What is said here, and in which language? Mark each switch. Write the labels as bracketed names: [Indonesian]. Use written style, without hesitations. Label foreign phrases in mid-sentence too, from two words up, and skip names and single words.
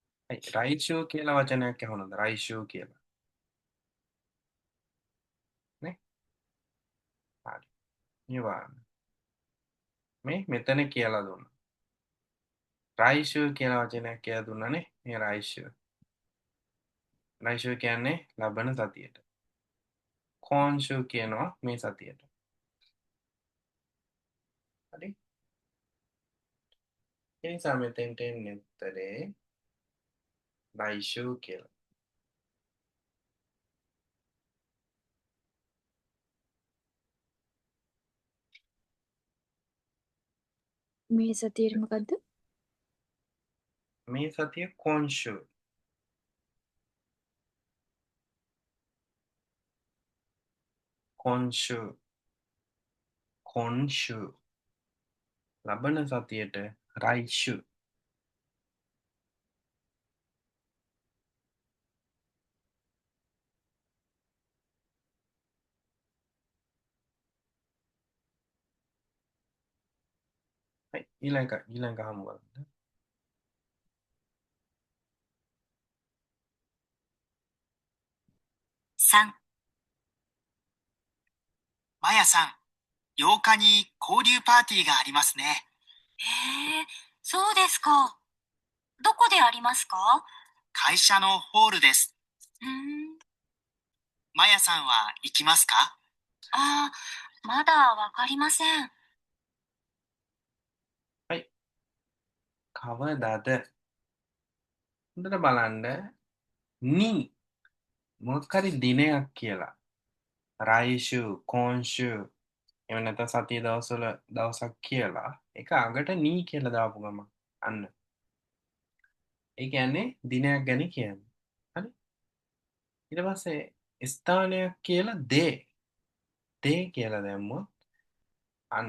[Japanese] はい。来週 [Sinhala] කියලා වචනයක් ඇහුණාද? 来週 කියලා. නේ? හරි. නිවාරණ. මේ මෙතන කියලා දුන්නා. 来週 කියලා වචනයක් කියලා දුන්නානේ. මේ 来週. 来週 කියන්නේ ලබන සතියට. 今週 කියනවා මේ සතියට. හරි? ඒ නිසා මෙතෙන්ට එන්නේ උත්තරේ 来週 කියලා. මේ සතියේ මොකද්ද? මේ සතිය [Japanese] 今週. 今週. [Sinhala] 今週. ලබන සතියට 来週. はい。ඊළඟ හමු බලන්න. [Japanese] 3、まやさん、8日に交流パーティーがありますね。へえ、そうですか。どこでありますか？会社のホールです。まやさんは行きますか？ああ、まだわかりません。 [Sinhala] はい。කවදාද? හොඳට බලන්න. නී මොකක් හරි දිනයක් කියලා. [Japanese] 来週, 今週. [Sinhala] එහෙම නැත්නම් සතිය දවස්වල දවසක් කියලා. ඒක අගට නී කියලා දාපු ගමන් අන්න. ඒ කියන්නේ දිනයක් ගැන කියන්නේ. හරි? ඊට පස්සේ ස්ථානයක් කියලා දේ. දේ කියලා දැම්මොත් අන්න.